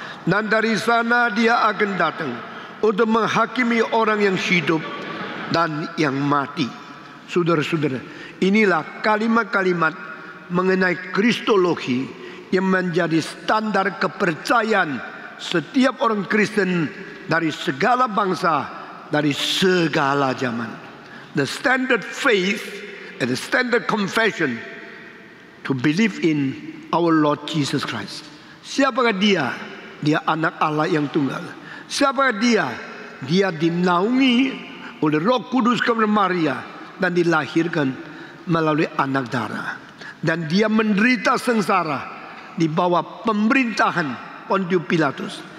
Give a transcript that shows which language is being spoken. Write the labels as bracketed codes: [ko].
[id] Dan dari sana dia akan datang untuk menghakimi orang yang hidup dan yang mati. Saudara-saudara, inilah kalimat-kalimat mengenai kristologi yang menjadi standar kepercayaan setiap orang Kristen dari segala bangsa, dari segala zaman. [en] The standard faith and the standard confession to believe in our Lord Jesus Christ. [id] Siapakah dia? Dia anak Allah yang tunggal. Siapakah dia? Dia dinaungi oleh Roh Kudus kepada Maria dan dilahirkan melalui anak darah. Dan dia menderita sengsara di bawah pemerintahan Pontius Pilatus.